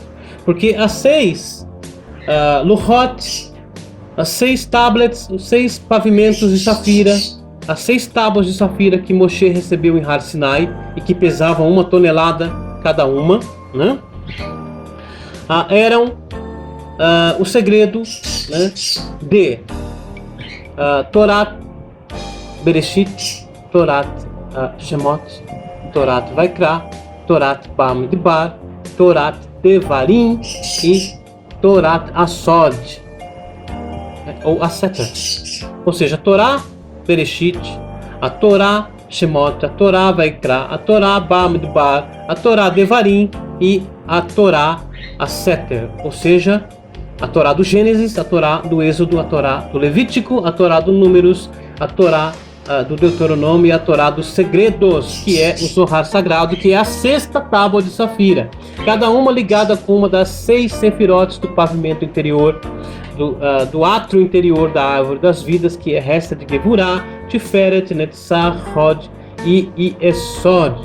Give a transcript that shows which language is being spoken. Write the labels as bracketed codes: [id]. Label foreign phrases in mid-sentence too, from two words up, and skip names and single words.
[pt] Porque as 6 Luchot, as 6 tablets, os 6 pavimentos de safira, as 6 tábuas de safira que Moshe recebeu em Har Sinai e que pesavam 1 tonelada cada uma, né? Eram o segredo, né, de Torat Bereshit, Torat Shemot, Torat Vaikra, Torat Bamidbar, Torat Devarim e Torat Asod, ou Aseter. Ou seja, a Torá Bereshit, a Torá Shemot, a Torá Vaikra, a Torá Bamidbar, a Torá Devarim e a Torá Aseter, ou seja, a Torá do Gênesis, a Torá do Êxodo, a Torá do Levítico, a Torá do Números, a Torá do Deuteronômio e a Torá dos Segredos, que é o Zohar Sagrado, que é a 6ª tábua de safira, cada uma ligada com uma das 6 sefirotes do pavimento interior, do átrio interior da árvore das vidas, que é Hesed de Gevurah, Tiferet, Netzach, Hod e Esod.